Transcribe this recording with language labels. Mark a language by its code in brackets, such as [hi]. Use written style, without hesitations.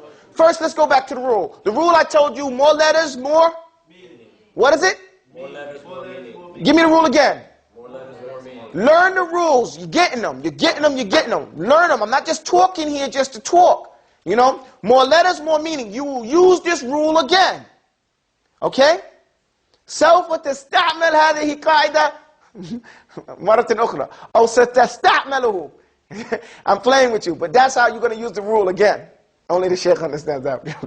[en] First, let's go back to the rule. The rule I told you, more letters, more meaning. What is it? More letters, more meaning. Give me the rule again. More letters, more meaning. Learn the rules. You're getting them. You're getting them. You're getting them. Learn them. I'm not just talking here just to talk. You know? More letters, more meaning. You will use this rule again. Okay? [ar] سوف تستعمل هذه قاعدة مرة أخرى أو ستستعمله. [en] I'm playing with you, but that's how you're going to use the rule again. Only the Sheikh understands that.